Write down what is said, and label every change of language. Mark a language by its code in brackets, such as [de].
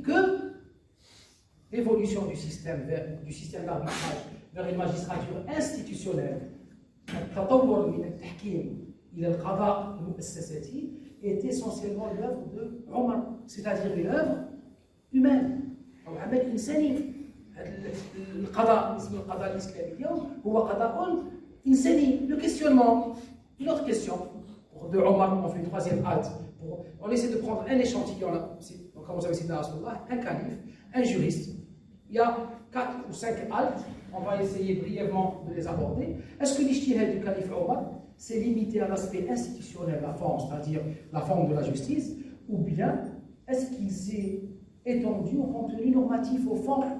[fr] Que l'évolution du système d'arbitrage vers une magistrature institutionnelle, [ar] التطور من التحكيم إلى القضاء المؤسساتي [fr] est essentiellement l'œuvre de Omar, c'est-à-dire une œuvre humaine [ar] أو عمل إنساني. القضاء اسم القضاء الإسلامي اليوم هو قضاء إنساني. [fr] Le questionnement, une autre question de Omar, on fait une troisième halte. On essaie de prendre un échantillon là, comme vous avez cité dans Rasulullah, un calife, un juriste. Il y a 4 ou 5 haltes, on va essayer brièvement de les aborder. Est-ce que l'ijtihad du calife Omar s'est limité à l'aspect institutionnel, la forme, c'est-à-dire la forme de la justice, ou bien est-ce qu'il s'est étendu au contenu normatif, au fond?